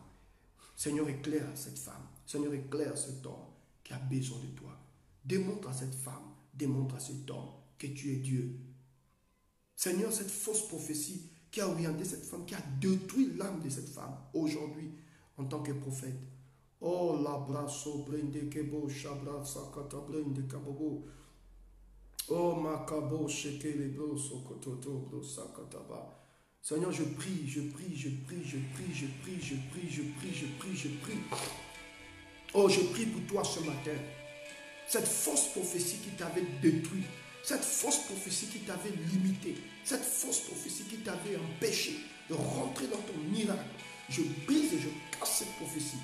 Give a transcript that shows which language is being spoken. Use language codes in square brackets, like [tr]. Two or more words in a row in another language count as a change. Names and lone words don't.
[fr] Seigneur, éclaire cette femme. Seigneur, éclaire cet homme qui a besoin de toi. Démontre à cette femme, démontre à cet homme que tu es Dieu. Seigneur, cette fausse prophétie qui a orienté cette femme, qui a détruit l'âme de cette femme, aujourd'hui, en tant que prophète. Oh, la brasso brinde kebo shabra sakata brinde kabobo. Oh, makabo sheke lebro sokototo bro sakataba. Seigneur, je prie, je prie, je prie, je prie, je prie, je prie, je prie, je prie, je prie. Oh, je prie pour toi ce matin. Cette fausse prophétie qui t'avait détruit, cette fausse prophétie qui t'avait limité, cette fausse prophétie qui t'avait empêché de rentrer dans ton miracle, je brise et je casse cette prophétie.